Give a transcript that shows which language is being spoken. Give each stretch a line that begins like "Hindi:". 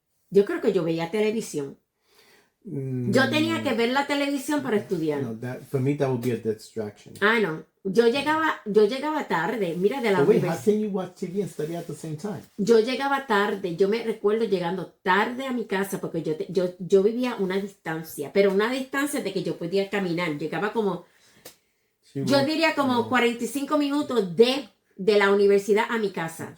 Spanish: Yo creo que yo veía televisión. Yo tenía que ver la televisión para estudiar.
English: No, for me that would be a distraction.
Spanish: No. Yo llegaba tarde. Mira, de la
English: How can you watch TV and study at the same time?
Spanish: Yo llegaba tarde. Yo me recuerdo llegando tarde a mi casa porque yo vivía una distancia, pero una distancia de que yo podía caminar. Llegaba como, yo diría como 45 minutos de la universidad a mi casa.